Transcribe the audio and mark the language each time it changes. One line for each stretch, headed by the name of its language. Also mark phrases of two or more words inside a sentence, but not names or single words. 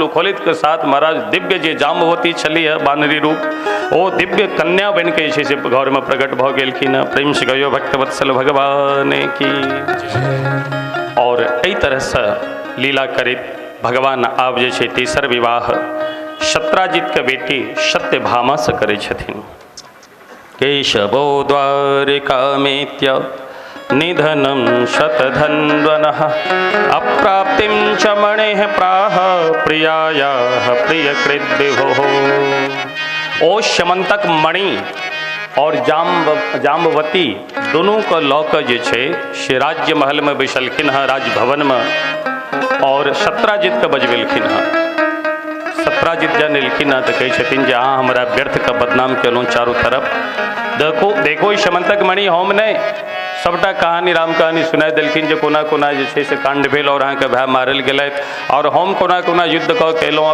Maithili: खोलित के साथ महाराज दिव्य जे जामवती छली है बानरी रूप, ओ दिव्य कन्या बन के जे घर में प्रकट भऽ गेलखिन। प्रेम से गयो भक्तवत्सल भगवान की। और एहि तरह से लीला करैत भगवान आब जे छै तेसर विवाह शत्राजित के बेटी सत्यभामा से करै छथिन।
Sanskrit: केशवो द्वारिकामेत्य निधनं शतधन्वनः अप्राप्तिं च मणेः प्राह प्रियायाः प्रियकृद्विभोः।
Maithili: ओ श्यमंतक मणि और जामवती दोनों को लऽ कऽ जे छै से राज्य महल में बैसलखिन हँ, राजभवन में, और सत्राजित के बजबेलखिन हँ। सत्राजित जन एलखिन हँ तो कहै छथिन जे अहाँ हमरा व्यर्थ के बदनाम केलहुँ चारों तरफ। देखो श्यमंतक मणि हम नहीं, सबटा कहानी राम कहानी सुना देलखिन जे कोना कोना जे छै से कांड भेल और अहाँके भाय मारल गेलथि और हम कोना कोना युद्ध कऽ के एलहुँ।